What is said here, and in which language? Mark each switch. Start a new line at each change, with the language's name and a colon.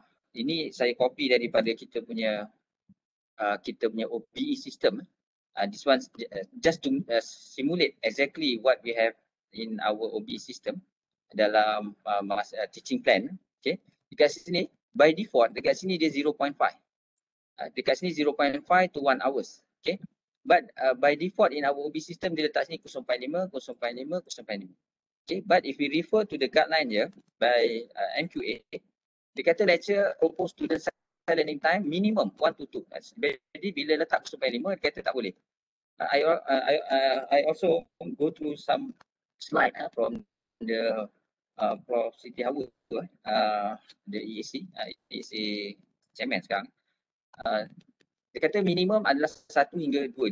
Malay: Ini saya copy daripada kita punya OBE system.
English: This one just to simulate exactly what we have in our OBE system
Malay: dalam
English: teaching plan.
Malay: Okay, dekat sini
English: by default
Malay: dekat sini dia 0.5. Dekat sini 0.5 to 1 hours.
English: Okay, but by default in our OBE system
Malay: dia letak sini
English: 0.5, 0.5, 0.5. Okay, but if we refer to the guideline here by MQA,
Malay: dia kata
English: lecture propose student learning time minimum 1 to 2.
Malay: Jadi bila letak 0.5 dia kata tak boleh.
English: I also go through some slide from the Prof Siti Hawa, the EAC chairman
Malay: sekarang. Dia kata minimum adalah 1 hingga 2.